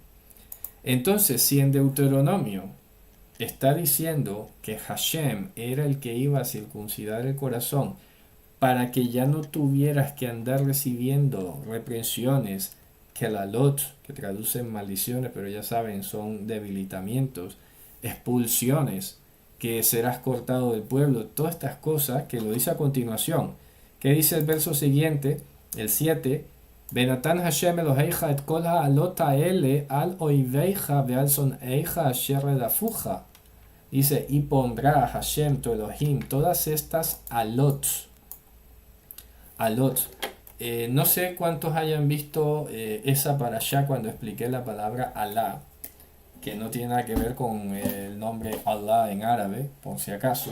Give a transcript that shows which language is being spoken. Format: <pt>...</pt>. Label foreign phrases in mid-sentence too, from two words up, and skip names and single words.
<es>Entonces, si en Deuteronomio está diciendo que Hashem era el que iba a circuncidar el corazón para que ya no tuvieras que andar recibiendo reprensiones, kelalot, que traducen maldiciones, pero ya saben, son debilitamientos, expulsiones, que serás cortado del pueblo, todas estas cosas que lo dice a continuación. ¿Qué dice el verso siguiente? El 7.</es> <he>ונתן השם אלהיך את כל האלות האלה על איביך ועל שנאיך אשר רדפוך.</he> <es>Dice, y pondrá Hashem tu Elohim todas estas alot. Alot. No sé cuántos hayan visto esa parashá cuando expliqué la palabra Alá, que no tiene nada que ver con el nombre Allah en árabe, por si acaso.</es>